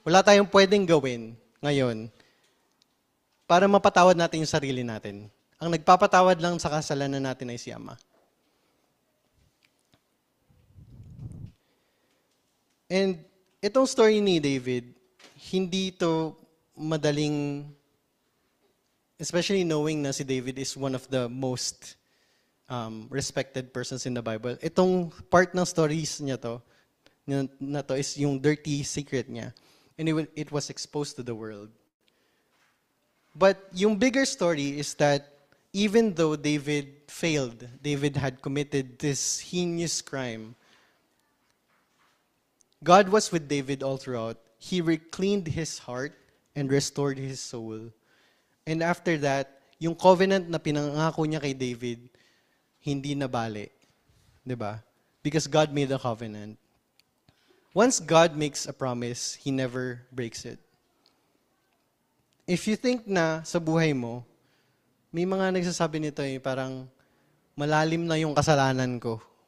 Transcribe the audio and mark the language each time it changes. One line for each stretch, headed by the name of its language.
Filipino: Wala tayong pwedeng gawin ngayon para mapatawad natin yung sarili natin. Ang nagpapatawad lang sa kasalanan natin ay si Ama.
English: And
Filipino: itong story ni David, hindi to madaling,
English: especially knowing na si David is one of the most respected persons in the Bible.
Filipino: Itong part ng stories niya na to is yung dirty secret niya.
English: And it was exposed to the world. But yung bigger story is that even though David failed, David had committed this heinous crime, God was with David all throughout. He recleaned his heart and restored his soul. And after that,
Filipino: yung covenant na pinangako niya kay David, hindi nabali. Diba?
English: Because God made a covenant. Once God makes a promise, He never breaks it. If you think
Filipino: na sa buhay mo, may mga nagsasabi nito parang malalim na yung kasalanan ko.